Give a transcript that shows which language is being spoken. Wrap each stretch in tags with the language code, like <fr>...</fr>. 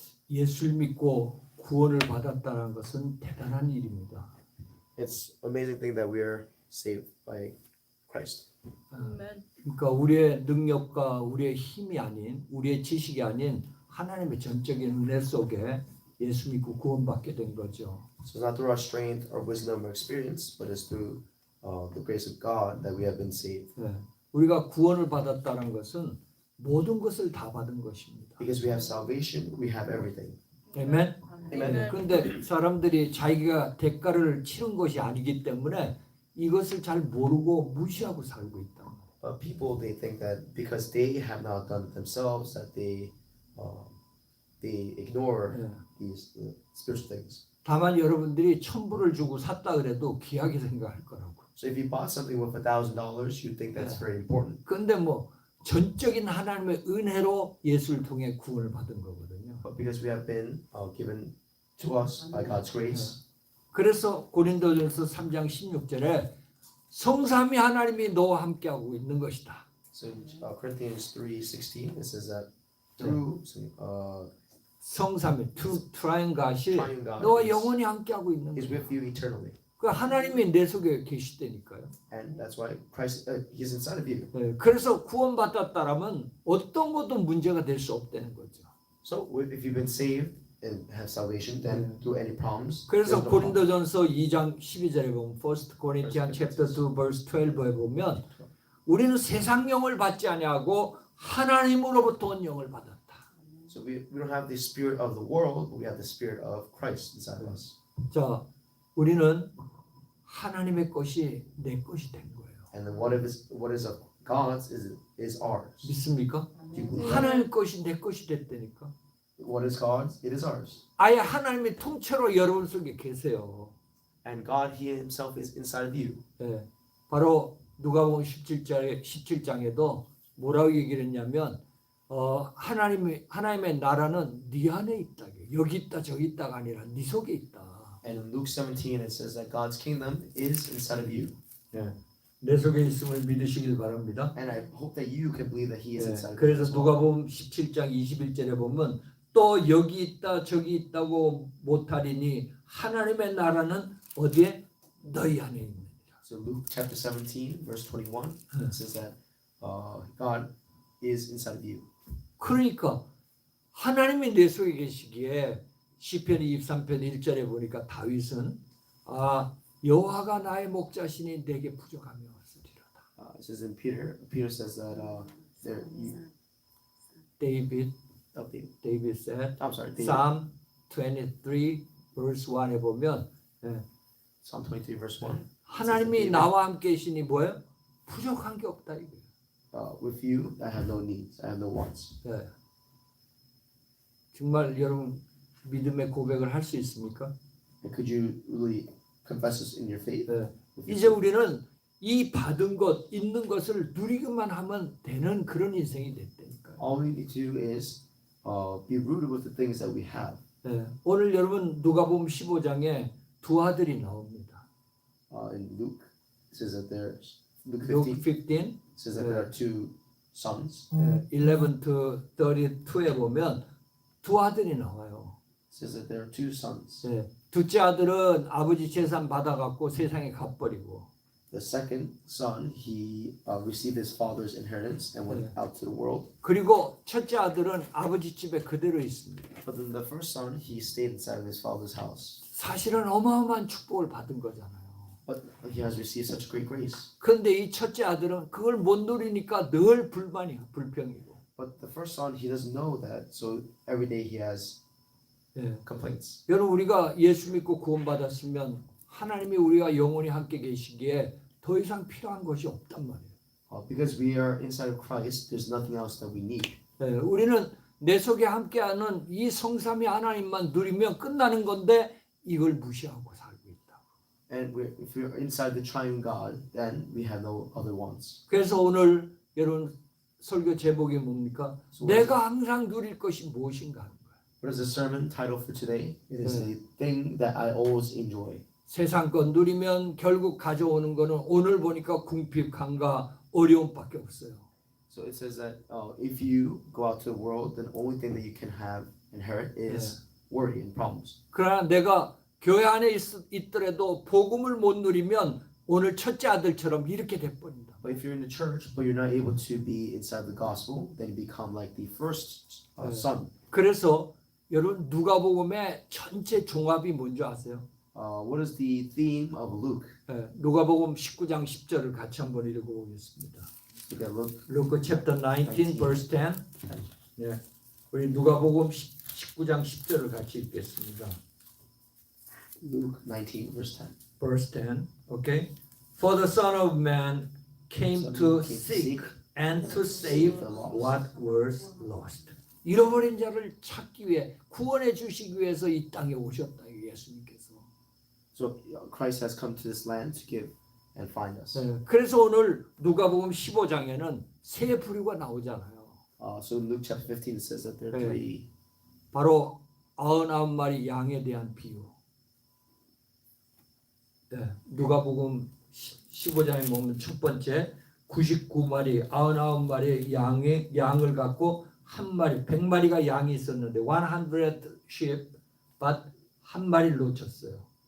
<ko>예수를 믿고 구원을 받았다는 것은 대단한 일입니다.</ko> <en>It's amazing thing that we are saved by Christ. Amen.</en> <ko>그러니까 우리의 능력과 우리의 힘이 아닌 우리의 지식이 아닌 하나님의 전적인 은혜 속에 예수 믿고 구원받게 된 거죠.</ko> <en>So it's not through our strength or wisdom or experience, but it's through the grace of God that we have been saved.</en> <ko>네. 우리가 구원을 받았다는 것은 모든 것을 다 받은 것입니다.</ko> <en>Because we have salvation, we have everything.</en> <ko>아멘.</ko> <en>Amen.</en> <ko>그런데 사람들이 자기가 대가를 치른 것이 아니기 때문에 이것을 잘 모르고 무시하고 살고 있다.</ko> <en>But people, they think that because they have not done it themselves, that they ignore</en> <ko>네.</ko> <en>these spiritual things.</en> <ko>다만 여러분들이 1,000불을 주고 샀다 그래도 귀하게 생각할 거라고.</ko> <en>So if you bought something worth $1,000, you think that's very important.</en> <ko>그런데 뭐 전적인 하나님의 은혜로 예수를 통해 구원을 받은 거거든요.</ko> <en>But because we have been given to us by God's grace,</en> <ko>그래서 고린도전서 3장 16절에 성삼위 하나님이 너와 함께하고 있는 것이다.</ko> <en>so in Corinthians 3:16, it says that through</en> <ko>성삼위, 트라이앵 가시</ko> <en>triune God</en> <ko>너와 영원히 함께하고 있는</ko> <en>is</en> <ko>거야.</ko> <en>with you eternally.</en> <ko>그 하나님이 내 속에 계시다니까요.</ko> <en>And that's why Christ He is inside of you.</en> <ko>네, 그래서 구원받았다라면 어떤 것도 문제가 될 수 없다는 거죠.</ko> <en>So if you've been saved and have salvation, then through any problems,</en> <ko>그래서</ko> <en>there's no problem.</en> <ko>고린도전서 2장 12절에 보면</ko> <en>1 Corinthians chapter 2 verse 12</en> <ko>에 보면 우리는 세상 영을 받지 아니하고 하나님으로부터 온 영을 받았다.</ko> <en>So we don't have the spirit of the world, but we have the spirit of Christ inside of us.</en> <ko>자, 우리는 하나님의 것이 내 것이 된 거예요.</ko> <en>And then what is of God's is ours.</en> <ko>믿습니까?</ko> <en>Do you believe that?</en> <ko>하나님 것이 내 것이 됐다니까.</ko> <en>What is God's? It is ours.</en> <ko>아예 하나님이 통째로 여러분 속에 계세요.</ko> <en>And God, He Himself is inside of you.</en> <ko>예, 바로 누가복음 17장에도 뭐라고 얘기를 했냐면 하나님의 나라는 네 안에 있다. 여기 있다 저기 있다가 아니라 네 속에 있다.</ko> <en>And in Luke 17, it says that God's kingdom is inside of you.</en> <ko>예, 내 속에 있음을 믿으시길 바랍니다.</ko> <en>And I hope that you can believe that He is</en> <ko>예,</ko> <en>inside of you.</en> <ko>그래서</ko> <en>as well.</en> <ko>누가복음 17장 21절에 보면 또 여기 있다 저기 있다고 못하리니 하나님의 나라는 어디에? 너희 안에 있느니라.</ko> <en>So Luke chapter 17, verse 21, it says that God is inside of you.</en> <ko>그러니까 하나님이 내 속에 계시기에 시편 23편 1절에 보니까 다윗은 여호와가 나의 목자시니 내게 부족함이 없으리로다.</ko> <en>It says in Peter says that there you David said I'm sorry, David, Psalm 23 verse 1</en> <ko>에 보면</ko> <en>Psalm 23 verse 1.</en> <ko>하나님이 나와 함께 계시니 뭐예요? 부족한 게 없다 이거예요.</ko> <en>With you, I have no needs, I have no wants.</en> <ko>네. 정말 여러분 믿음의 고백을 할 수 있습니까?</ko> <en>And could you really confess this in your faith?</en> <ko>네. 이제 우리는 이 받은 것, 있는 것을 누리기만 하면 되는 그런 인생이 됐다니까요.</ko> <en>All we need to do is be rooted with the things that we have.</en> <ko>네. 오늘 여러분 누가복음 15장에 두 아들이 나옵니다.</ko> <en>In Luke, it says that there's Luke Luke 15 15, says that there are two sons.</en> <ko>11 to 32에 보면 두 아들이 나와요.</ko> <en>It says that there are two sons.</en> <ko>네. 둘째 아들은 아버지 재산 받아갖고 세상에 가버리고</ko> <en>The second son, he received his father's inheritance and went out to the world.</en> <ko>그리고 첫째 아들은 아버지 집에 그대로 있습니다.</ko> <en>But then the first son, he stayed inside of his father's house.</en> <ko>사실은 어마어마한 축복을 받은 거잖아요.</ko> <en>But he has received such great grace.</en> <ko>그런데 이 첫째 아들은 그걸 못 누리니까 늘 불평이고.</ko> <en>But the first son, he doesn't know that, so every day he has</en> <ko>예.</ko> <en>complaints.</en> <ko>여러분 우리가 예수 믿고 구원받았으면 하나님이 우리가 영원히 함께 계시기에 더 이상 필요한 것이 없단 말이에요.</ko> <en>Because we are inside of Christ, there's nothing else that we need.</en> <ko>예. 우리는 내 속에 함께하는 이 성삼위 하나님만 누리면 끝나는 건데 이걸 무시하고 살고 있다.</ko> <en>And if we're inside the triune God, then we have no other wants.</en> <ko>그래서 오늘 여러분 설교 제목이 뭡니까? 내가 항상 누릴 것이 무엇인가 하는 거예요.</ko> <en>What is the sermon title for today? It is a thing that I always enjoy.</en> <ko>세상 것 누리면 결국 가져오는 거는 오늘 보니까 궁핍함과 어려움밖에 없어요.</ko> <en>So it says that if you go out to the world, then the only thing that you can have inherit is worry and problems.</en> <ko>그러나 내가 교회 안에 있더라도 복음을 못 누리면 오늘 첫째 아들처럼 이렇게 돼버린다.</ko> <en>But if you're in the church, but you're not able to be inside the gospel, then you become like the first son.</en> <ko>그래서 여러분 누가복음의 전체 종합이 뭔지 아세요?</ko> <en>What is the theme of Luke?</en> <ko>누가복음 19장 10절을 같이 한번 읽어보겠습니다.</ko> <en>Look at Luke. Luke chapter 19 verse 10. 네, 우리 누가복음 19장 10절을 같이 읽겠습니다. Luke 19 verse 10. Verse 10. Okay. For the Son of Man came to seek and to save what was lost.</en> <ko>잃어버린 자를 찾기 위해 구원해 주시기 위해서 이 땅에 오셨다 예수님께서.</ko> <en>So Christ has come to this land to give and find us.</en> <ko>그래서 오늘 누가복음 15장에는 세 부류가 나오잖아요.</ko> <en>So in Luke chapter 15 it says that there are three.</en> <ko>바로 99마리 양에 대한 비유. 누가복음 15장에 보면 첫 번째 99마리 99마리의 양을 갖고 한 마리 100마리가 양이 있었는데</ko> <en>100 sheep but</en> <ko>한 마리를 놓쳤어요.</ko>